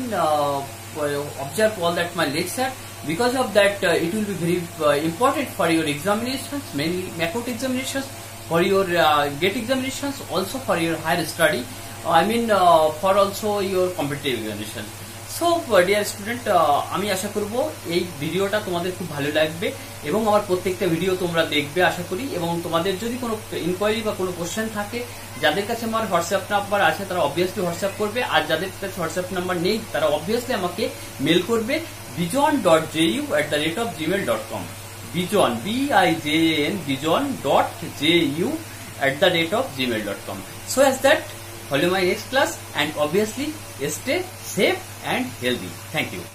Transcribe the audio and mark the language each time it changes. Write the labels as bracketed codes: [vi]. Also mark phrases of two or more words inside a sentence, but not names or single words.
[en] Observe all that my lecture. Because of that, it will be very important for your examinations, mainly MACOT examinations, for your GATE examinations, also for your higher study. I mean for also your competitive examination. So dear student, [bn] আমি আশা করব এই ভিডিওটা তোমাদের খুব ভালো লাগবে এবং আমার প্রত্যেকটা ভিডিও তোমরা দেখবে আশা করি। এবং তোমাদের যদি কোনো ইনকোয়ারি বা কোনো কোশ্চেন থাকে, যাদের কাছে আমার [en] WhatsApp number [bn] আছে তারা [en] obviously WhatsApp [bn] করবে, আর যাদের কাছে [en] WhatsApp number [bn] নেই তারা অবভিয়াসলি আমাকে মেল করবে bijon.ju@gmail.com. [en] Bijon, BIJAN, bijon.ju@gmail.com. So as that, follow my next class and obviously stay safe and healthy. Thank you.